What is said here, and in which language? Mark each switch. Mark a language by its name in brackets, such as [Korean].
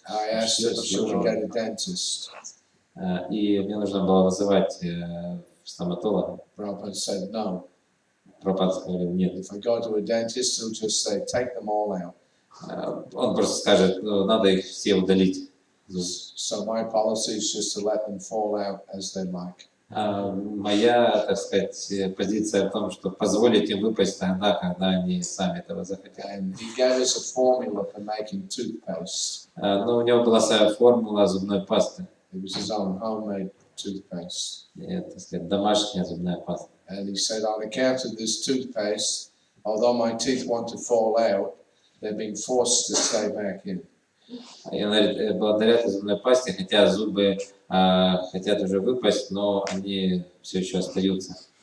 [English] I asked if she would get a dentist. [Russian] и мне нужно было вызывать стоматолога. [English] Prabhupada said no. [Russian] Прабхупада сказал, нет. [English] If I go to a dentist, he'll just say, take them all out. [Russian] Он просто скажет, надо их все удалить. [English] So my policy is just to let them fall out as they like. [Russian] Моя, так сказать, позиция в том, что позволить им выпасть тогда, когда они сами этого захотят. [English] And he gave us a formula for making toothpaste. [Russian] Но у него была своя формула зубной пасты. [English] It was his own homemade toothpaste. [Russian] Это, так сказать, домашняя зубная паста. [English] And he said, on account of this toothpaste, although my teeth want to fall out, they're being forced to stay back in. [Russian] И он говорит, благодаря этой зубной пасте, хотя зубы хотят уже выпасть, но они все еще остаются.